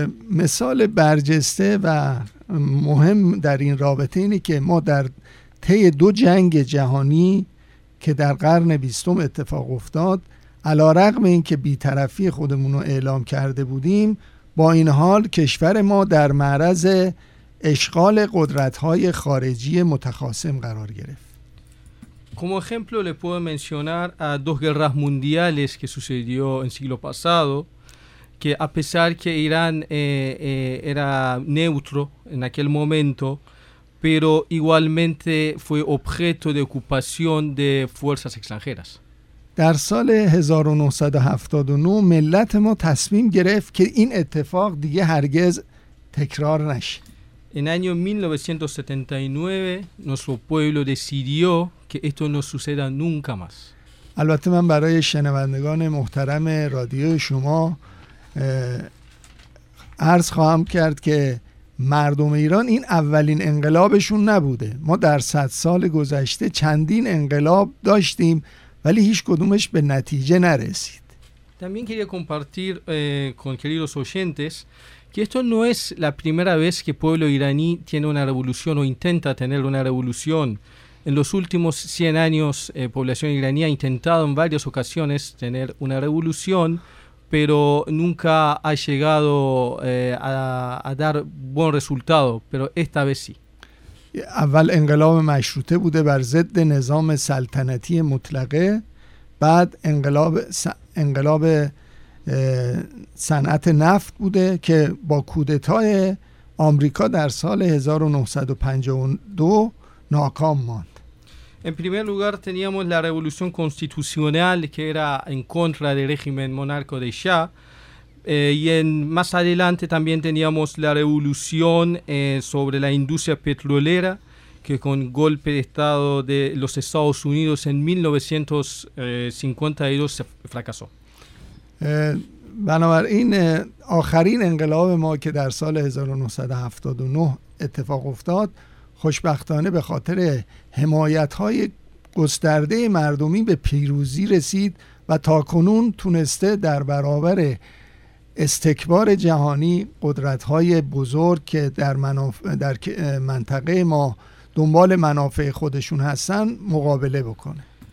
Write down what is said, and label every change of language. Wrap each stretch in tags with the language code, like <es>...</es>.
<fa>مثال برجسته و مهم در این رابطه اینه که ما در طی دو جنگ جهانی که در قرن بیستم اتفاق افتاد، علارغم این که بی‌طرفی خودمون رو اعلام کرده بودیم، با این حال کشور ما در معرض اشغال قدرت‌های خارجی متخاصم قرار گرفت.</fa> <es>Como ejemplo le puedo mencionar a dos guerras mundiales que sucedió en siglo pasado, que a pesar que Irán era neutro en aquel momento, pero igualmente fue objeto de ocupación de fuerzas extranjeras.</es> <fa>در سال 1979 ملت ما تصمیم گرفت که این اتفاق دیگه هرگز تکرار نشه.</fa> <es>En año 1979 nuestro pueblo decidió que esto no suceda nunca más.</es> <fa>البته من برای شنوندگان محترم رادیو شما عرض خواهم کرد که مردم ایران این اولین انقلابشون نبوده. ما در 100 سال گذشته چندین انقلاب داشتیم ولی هیچ کدومش به نتیجه نرسید.</fa> <es>También quería compartir con queridos oyentes que esto no es la primera vez que pueblo iraní tiene una revolución o intenta tener una revolución. En los últimos 100 años población iraní ha intentado en varias ocasiones tener una revolución. Pero nunca ha llegado a dar buen resultado, pero esta vez sí.</es> <fa>اول انقلاب مشروطه بوده بر ضد نظام سلطنتی مطلقه، بعد انقلاب صنعت نفت بوده که با کودتای آمریکا در سال 1952 ناکام ماند.</fa> <es>En primer lugar teníamos la revolución constitucional que era en contra del régimen monárquico de Shah y en más adelante también teníamos la revolución sobre la industria petrolera que con golpe de estado de los Estados Unidos en 1952 se fracasó.</es> <fa>بنابراین آخرین انقلاب ما که در سال 1979 اتفاق افتاد خوشبختانه به خاطر حمایت‌های گسترده مردمی به پیروزی رسید و تاکنون تونسته در برابر استکبار جهانی قدرت‌های بزرگ که در منطقه ما دنبال منافع خودشون هستن مقابله بکنه.</fa>